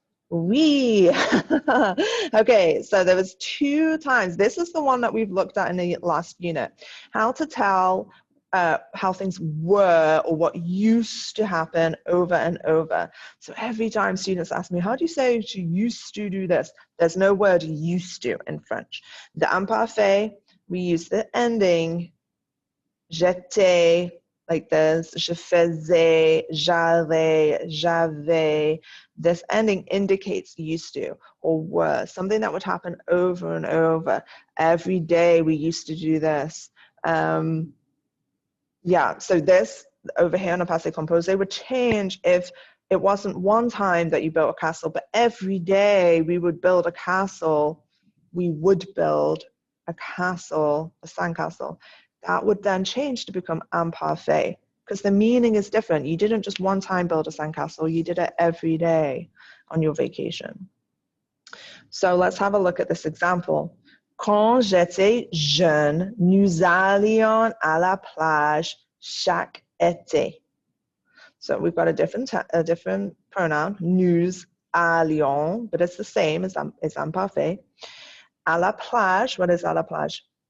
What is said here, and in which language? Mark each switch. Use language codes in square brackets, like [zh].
[en] Oui. Okay, so there was 2 times. This is the one that we've looked at in the last unit. How to tell how things were or what used to happen over and over. So every time students ask me, how do you say she used to do this? There's no word used to in French. The imparfait, we use the ending, [fr] j'étais, [en] like this, [fr] je faisais, j'avais. [en] This ending indicates used to or were, something that would happen over and over. Every day we used to do this. Yeah, so this over here on a passé composé would change if it wasn't one time that you built a castle, but every day we would build a castle. We would build a castle, a sandcastle. That would then change to become imparfait, because the meaning is different. You didn't just one time build a sandcastle, you did it every day on your vacation. So let's have a look at this example. [fr] Quand j'étais jeune, nous allions à la plage chaque été. [en] So we've got a different pronoun, [fr] nous allions, [en] but it's the same as imparfait. [fr] À la plage, [en] what is [fr] à la plage?